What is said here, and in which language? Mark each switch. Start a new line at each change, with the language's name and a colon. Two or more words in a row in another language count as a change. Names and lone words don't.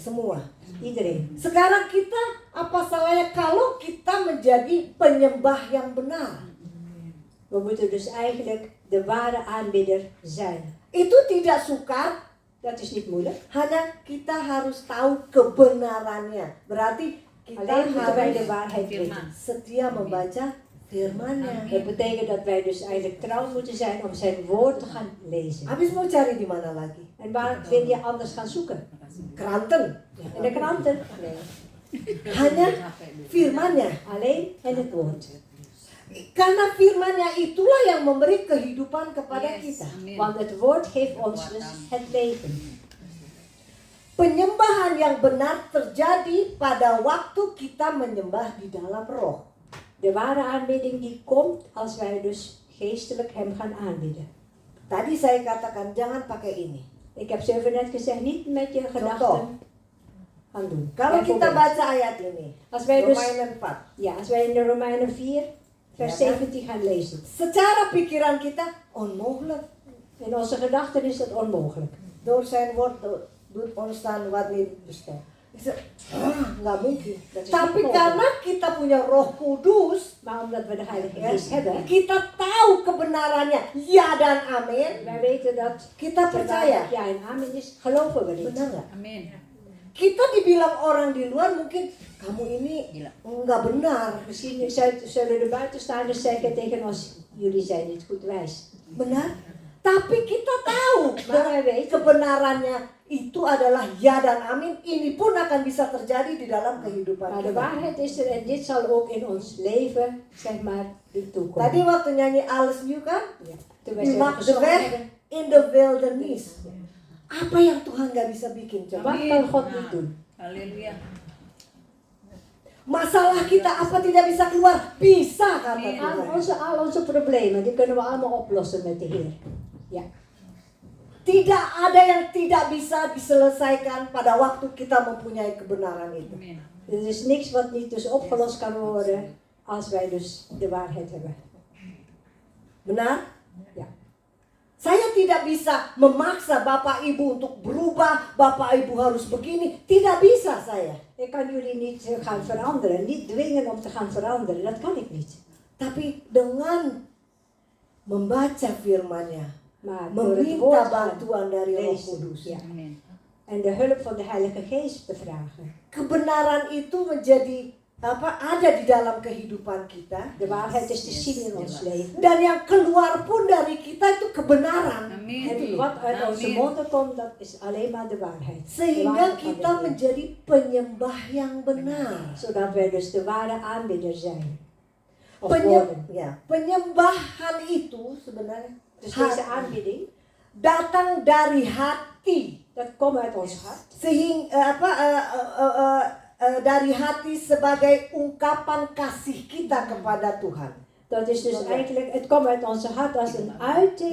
Indonesian: Semua.
Dutch: Iedereen.
Indonesian: Sekarang kita apa salahnya kalau kita menjadi penyembah yang benar?
Dutch: We moeten dus eigenlijk de ware aanbidder zijn.
Indonesian: Itu tidak sukar,
Dutch: Dat is niet moeilijk.
Indonesian: hanya kita harus tahu kebenarannya. Berarti kita
Dutch: Alleen moeten wij de
Indonesian: harus
Dutch: waarheid weten.
Indonesian: Firman. setia membaca firman-Nya.
Dutch: Dat betekent dat wij dus eigenlijk trouw moeten zijn om zijn woord te gaan lezen.
Indonesian: Habis mau cari di mana lagi?
Dutch: En waar wil je anders gaan zoeken? Kranten. In de kranten? Nee.
Indonesian: Hanya firman-Nya.
Dutch: Alleen in het woord.
Indonesian: Karena firman-Nya itulah yang memberi kehidupan kepada kita. Amin.
Dutch: Want het woord geeft ons dus het leven.
Indonesian: Penyembahan yang benar terjadi pada waktu kita menyembah di dalam roh.
Dutch: De ware aanbidding die komt als wij dus geestelijk hem gaan aanbidden.
Indonesian: Tadi saya katakan jangan pakai ini.
Dutch: Ik heb zo even net gezegd, niet met je gedachten gaan doen.
Indonesian: Kalau kita
Dutch: Bijvoorbeeld,
Indonesian: baca ayat ini,
Dutch: als wij dus, Romeinen 4, ja, als wij in de Romeinen 4, vers Ja, kan? 17 gaan lezen.
Indonesian: secara pikiran kita onmogelijk.
Dutch: In onze gedachten is dat onmogelijk. Door zijn woord doet ons dan wat niet bestaan.
Indonesian: Nggak mungkin.
Dutch: Dat is
Indonesian: Tapi
Dutch: niet mogelijk.
Indonesian: karena kita punya Roh Kudus,
Dutch: Maar omdat we de Heilige
Indonesian: ya,
Dutch: Geest hebben,
Indonesian: kita tahu kebenarannya, ya dan amin.
Dutch: wij weten dat
Indonesian: Kita
Dutch: de
Indonesian: percaya.
Dutch: waarheid ja en amen is, geloven we niet.
Indonesian: Benar nggak? Amin. Kita dibilang orang di luar mungkin kamu ini Gila. nggak benar.
Dutch: Misschien zullen de buitenstaanders zeggen tegen ons, jullie zijn niet goed wijs.
Indonesian: Benar? Tapi kita tahu
Dutch: Maar wij weten,
Indonesian: kebenarannya itu adalah ya dan amin. Ini pun akan bisa terjadi di dalam kehidupan
Dutch: maar de
Indonesian: kita.
Dutch: waarheid is er en dit zal ook in ons leven, zeg maar, toekomen.
Indonesian: Tadi waktu nyanyi Alles New kan,
Dutch: Ja. Toen wij die zo maakt de gezongen weg hebben,
English: in the wilderness.
Indonesian: Apa yang Tuhan nggak bisa bikin coba?
Dutch: wat kan God niet doen?
Indonesian: Haleluya. Masalah kita apa tidak bisa keluar? Bisa kata Amin. Tuhan.
Dutch: Al onze problemen, die kunnen we allemaal oplossen met de Heer. Ja.
Indonesian: Tidak ada yang tidak bisa diselesaikan pada waktu kita mempunyai kebenaran itu. Amin.
Dutch: Er is niks wat niet dus opgelost kan worden als wij dus de waarheid hebben.
Indonesian: Benar?
Dutch: Ja.
Indonesian: Saya tidak bisa memaksa Bapak Ibu untuk berubah, Bapak Ibu harus begini. Tidak bisa saya.
Dutch: Ik kan jullie niet gaan veranderen, niet dwingen om te gaan veranderen, dat kan ik niet.
Indonesian: Tapi dengan membaca firman-Nya,
Dutch: Maar door het woord
Indonesian: meminta
Dutch: gaan
Indonesian: bantuan dari Roh
Dutch: lezen,
Indonesian: Kudus.
Dutch: ja,
Indonesian: Amin.
Dutch: en de hulp van de Heilige Geest bevragen.
Indonesian: Kebenaran itu menjadi ada di dalam kehidupan kita.
Dutch: De waarheid is te zien in ons leven.
Indonesian: Dan yang keluar pun dari kita itu kebenaran. Amin.
Dutch: En wat uit onze
Indonesian: Amin.
Dutch: monden komt, dat is alleen maar de waarheid. De
Indonesian: Sehingga
Dutch: waarheid van
Indonesian: kita
Dutch: de Heer.
Indonesian: menjadi penyembah yang benar.
Dutch: Zodat wij dus de ware aanbidder zijn. Of worden.
Indonesian: Penyembahan itu sebenarnya
Dutch: Dus deze aanbidding,
Indonesian: datang dari hati.
Dutch: dat komt uit ons hart.
Indonesian: Dari hati sebagai ungkapan kasih kita kepada Tuhan.
Dutch: Dat is dus eigenlijk, het komt uit onze hart als een uiting,